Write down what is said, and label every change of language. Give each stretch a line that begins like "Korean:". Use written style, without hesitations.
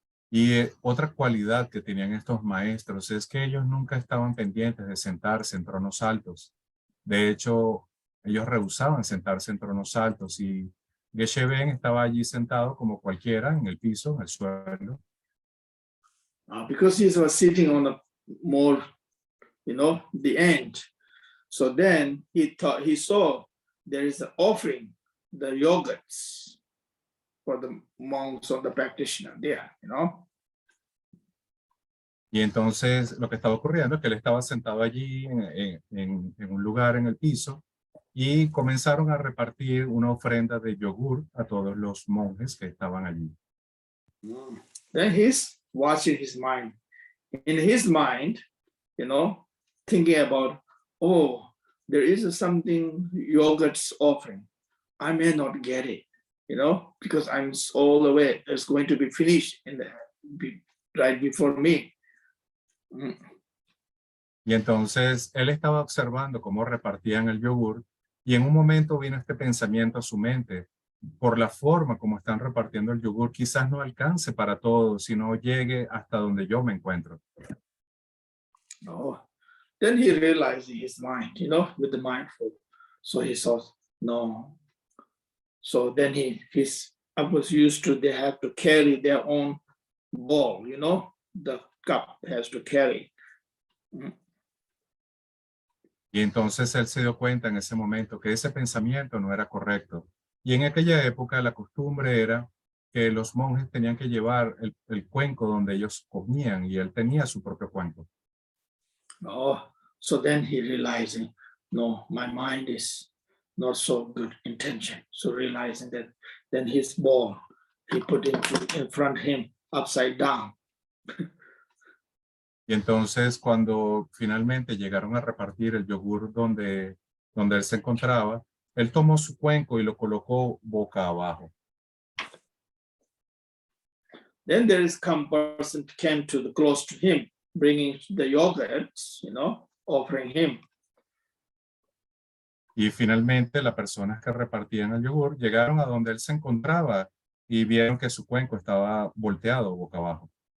Spanish: Y otra cualidad que tenían estos maestros es que ellos nunca estaban pendientes de sentarse en tronos altos. De hecho, ellos rehusaban sentarse en tronos altos y Geshe Ben estaba allí sentado como cualquiera en el piso, en el suelo.
English: Because he was sitting on a more, the end. So then he saw there is an offering, the yogurts for the monks or the practitioner there,
Spanish: Y entonces lo que estaba ocurriendo es que él estaba sentado allí en un lugar en el piso y comenzaron a repartir una ofrenda de yogur a todos los monjes que estaban allí.
English: Then he's watching his mind. In his mind, thinking about, oh, there is something yogurt's offering. I may not get it, because I'm all the way. It's going to be finished right before me.
Spanish: Y entonces él estaba observando cómo repartían el yogur y en un momento vino este pensamiento a su mente. Por la forma como están repartiendo el yogur, quizás no alcance para todos, sino llegue hasta donde yo me encuentro.
English: Oh, then he realized in his mind, with the mindful. So he thought, no. So then I was used to, they have to carry their own bowl, the cup has to carry.
Spanish: Y entonces él se dio cuenta en ese momento que ese pensamiento no era correcto. Y en aquella época la costumbre era que los monjes tenían que llevar el cuenco donde ellos comían y él tenía su propio cuenco.
English: Oh, so then he realizing, no, my mind is not so good intention. So realizing that, then his ball, he put it in front of him upside down.
Spanish: Y entonces cuando finalmente llegaron a repartir el yogur donde él se encontraba, él tomó su cuenco y lo colocó boca abajo.
English: Then there is some person came close to him, bringing the yogurts, offering him.
Spanish: Y finalmente las personas que repartían el yogur llegaron a donde él se encontraba y vieron que su cuenco estaba volteado boca abajo.